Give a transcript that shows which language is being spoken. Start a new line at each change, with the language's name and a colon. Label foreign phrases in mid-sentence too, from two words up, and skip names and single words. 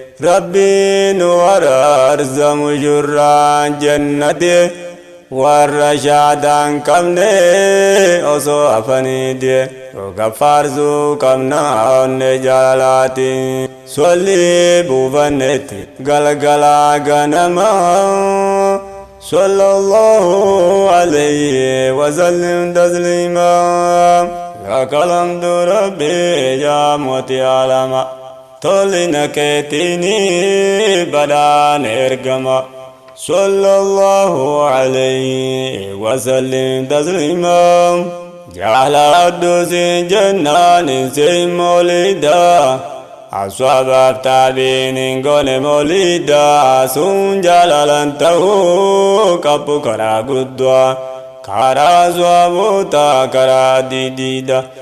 Oromo: Rabbi nu araarsamu jurraan jannati. Warra shaadaan qabne osoo hafaniiti. Roga faarsuu qabna onne jaalalaati. Solli buufannetti galgalaa ganama.
Arabic: صلى الله عليه وسلم تسليما. لك الحمد ربي، يا معطي علما.
Oromo: Tolina keetini badaan ergama.
Arabic: صلى الله عليه وسلم تسليما.
Oromo: Jala addusi jannaan insi molida. Aswaabaf taabiin hin goone molida. Sun jalalan ta'uu qabu karaa guddaa. Karaa aswaabotaa karaa didiida.